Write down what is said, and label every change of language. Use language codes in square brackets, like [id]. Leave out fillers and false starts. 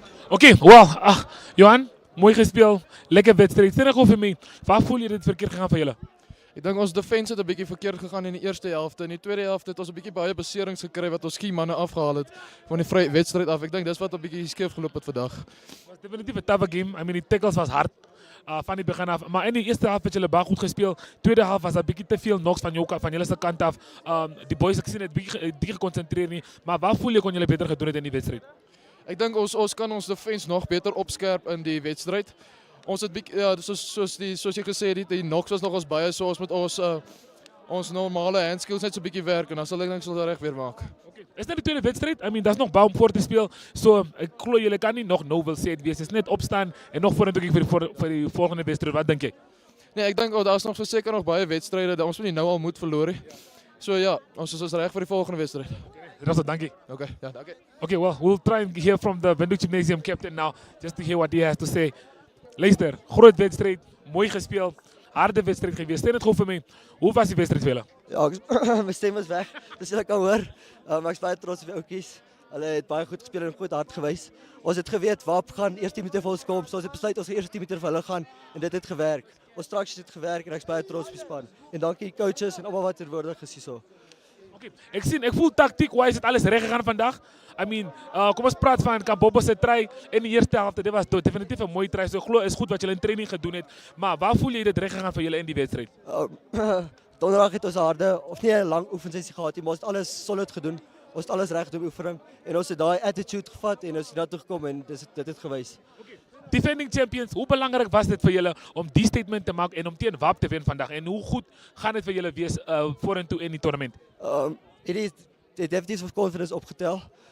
[en] Okay, well, [af] Johan, mooi gespeel, lekker wedstrijd. Sê nou vir my, waar voel jy dit verkeerd gegaan vir julle? Ek dink ons defense het 'n bietjie verkeerd gegaan in die eerste helfte. In die tweede helfte het ons 'n bietjie baie beserings gekry wat ons skimanne afgehaal het van die vrye wedstryd af. Ek dink dis wat 'n bietjie skeef geloop het vandag. Was definitief 'n [en] tough game. I mean, [af] die tackles was hard van die begin af. Maar in die eerste helft het julle baie goed gespeel. Tweede helft was daar bietjie te veel knocks van julle se kant af. Die boys ek sien het bietjie gekonsentreer nie. Maar waar voel jy kon julle beter gedoen het in die wedstryd? Ek dink ons kan ons defense nog beter opskerp in die wedstryd. Ons het ja, soos jy gesê het, die knocks was nog ons baie, so ons moet ons normale handskills net so 'n bietjie werk en dan sal ek dink ons reg weer maak. Okay. Is dit die tweede wedstryd? [en] I mean, [af] daar's nog baie om voor te speel. So ek glo julle kan nie nog nou wil sê dit wees. Dit is net opstaan en nog vorentoe kyk vir die volgende wedstryd. Wat dink jy? Nee, ek dink daar's nog verseker nog baie wedstryde. Ons moet nie nou al moed verloor nie. So ja, ons is reg vir die volgende wedstryd. Russell, dankie. Okay, ja, dankie. [en] Okay, well, we'll try and hear from the Whk Gymnasium captain now, just to hear what he has to say. [af] Luister, groot wedstrijd, mooi gespeel, harde wedstrijd geweest. Stel het goed vir my, hoe was die wedstrijd vir julle? Ja, my stem is weg, dus julle kan hoor. Ek is baie trots op die ouetjies. Hulle het baie goed gespeel en goed hard gewys. Ons het geweet Wap gaan eers 10 minute vir ons kom, so ons het besluit ons gaan eers 10 minute vir hulle gaan en dit het gewerk. Ons structures het gewerk en ek's baie trots op die span. En dankie coaches en almal wat teenwoordig is hierso. Ek voel tactiek-wise het alles reg gegaan vandag. [en] I mean, [af] kom ons praat van Kabombo se try in die eerste helfte. Dit was definitief 'n mooi try. So ek glo is goed wat julle in training gedoen het. Maar waar voel jy dit reg gegaan vir julle in die wedstryd? Donderdag het ons 'n harde of nie 'n lang oefensessie gehad nie, maar ons het alles solid gedoen. Ons het alles reg gedoen oefening en ons het daai attitude gevat en ons het daartoe gekom en dit het gewys. [en] Defending champions, [af] hoe belangrijk was dit vir julle om die statement te maak en om teen Wap te wen vandag? En hoe goed gaan dit vir julle wees vorentoe in die tournament? Het definitief ons confidence opgetel.